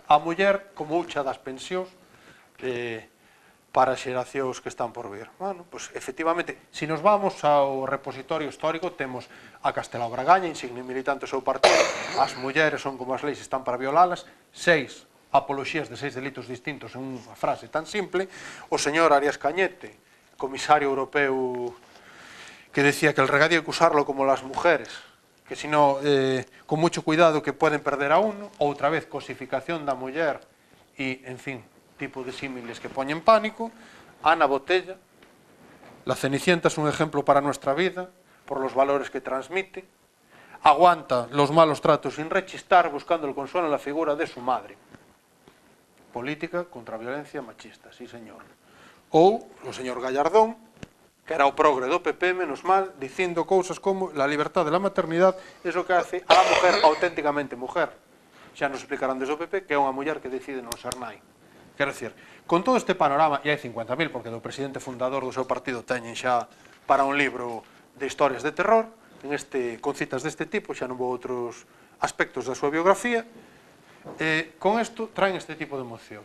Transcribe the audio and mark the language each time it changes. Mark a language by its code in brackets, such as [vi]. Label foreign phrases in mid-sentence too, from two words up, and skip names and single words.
[gl] A muller como ucha das pensións para as xeracións que están por vir. Bueno, pois, efectivamente, se nos vamos ao repositorio histórico, temos a Castelao Bragaña, insigne militante do seu partido, as mulleres son como as leis, están para violalas, 6 apoloxías de 6 delitos distintos en unha frase tan simple, o señor Arias Cañete, comisario europeo, que decía que [es] el regadío hay que usarlo como las mujeres, que si no, con mucho cuidado que pueden perder a uno, [gl] outra vez cosificación da muller e, en fin, tipo de símiles que poñen pánico. [es] Ana Botella, la Cenicienta es un ejemplo para nuestra vida, por los valores que transmite, aguanta los malos tratos sin rechistar, buscando el consuelo en la figura de su madre. [gl] Política contra a violencia machista, sí señor. Ou o señor Gallardón, que era o progre do PP, menos mal, dicindo cousas como [es] la libertad de la maternidad [gl] é o [es] que hace a la mujer auténticamente mujer. [gl] Xa nos explicarán desde o PP que é unha muller que decide non ser nai. Quero dicir, con todo este panorama, e hai 50.000, porque do presidente fundador do seu partido teñen xa para un libro de historias de terror, con citas deste tipo, xa non vou outros aspectos da súa biografía, con isto traen este tipo de mocións.